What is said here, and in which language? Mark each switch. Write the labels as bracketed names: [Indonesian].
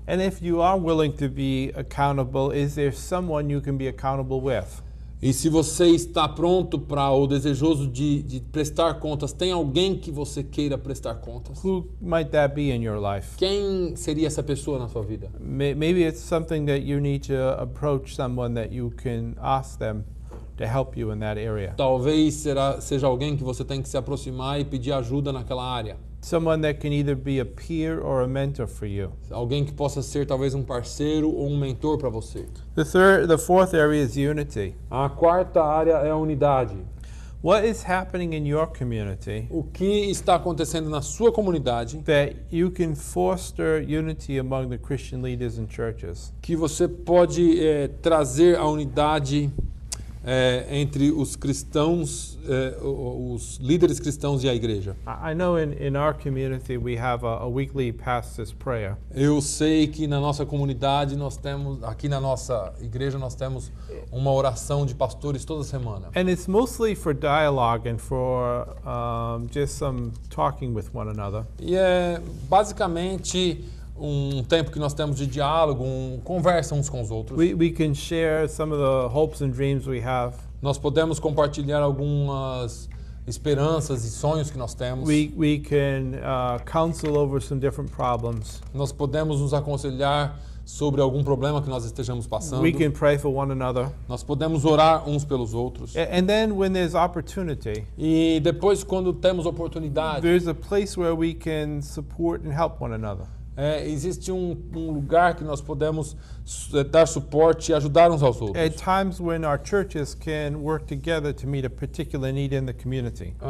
[English] And if you are willing to be accountable, is there someone you can be accountable with? [Portuguese] E se você está pronto ou desejoso de prestar contas, tem alguém que você queira prestar contas? [English] Who might that be in your life? [Portuguese] Quem seria essa pessoa na sua vida? [English] Maybe it's something that you need to approach someone that you can ask them to help you in that area. [Portuguese] Talvez seja alguém que você tem que se aproximar e pedir ajuda naquela área. [English] Someone that can either be a peer or a mentor for you. [Portuguese] Alguém que possa ser talvez um parceiro ou um mentor para você. [English] The fourth area is unity. [Portuguese] A quarta área é a unidade. [English] What is happening in your community [Portuguese] O que está acontecendo na sua comunidade [English] that you can foster unity among the Christian leaders and churches? [Portuguese] que você pode trazer a unidade entre os cristãos, os líderes cristãos e a igreja. [English] I know in our community we have a weekly pastor's prayer. [Portuguese] Eu sei que na nossa comunidade nós temos, aqui na nossa igreja nós temos uma oração de pastores toda semana. [English] And it's mostly for dialogue and for just some talking with one another. [Portuguese] E é basicamente um tempo que nós temos de diálogo, conversa uns com os outros. [English] We can share some of the hopes and dreams we have. [Portuguese] Nós podemos compartilhar algumas esperanças e sonhos que nós temos. [English] We can counsel over some different problems. [Portuguese] Nós podemos nos aconselhar sobre algum problema que nós estejamos passando. [English] We can pray for one another. [Portuguese] Nós podemos orar uns pelos outros. [English] And then when there's opportunity, [Portuguese] E depois, quando temos oportunidade, [English] there's a place where we can support and help one another. [Portuguese] existe um lugar que nós podemos dar suporte e ajudar uns aos outros. [English] At times when our churches can work together to meet a particular need in the community.